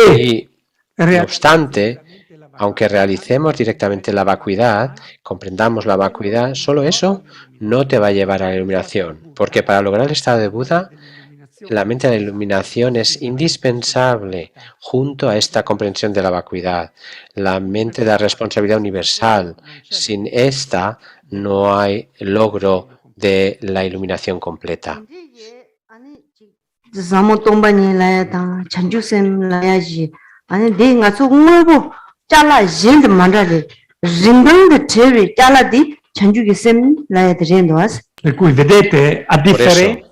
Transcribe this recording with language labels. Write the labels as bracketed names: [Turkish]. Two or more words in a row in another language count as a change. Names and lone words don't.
[Spanish] Y, no obstante, aunque realicemos directamente la vacuidad, comprendamos la vacuidad, solo eso no te va a llevar a la iluminación, porque para lograr el estado de Buda, la mente de la iluminación es indispensable junto a esta comprensión de la vacuidad, la mente de la responsabilidad universal. Sin esta no hay logro de la iluminación completa. [Italian] per cui vedete a [Spanish] Por eso, [Italian] differenza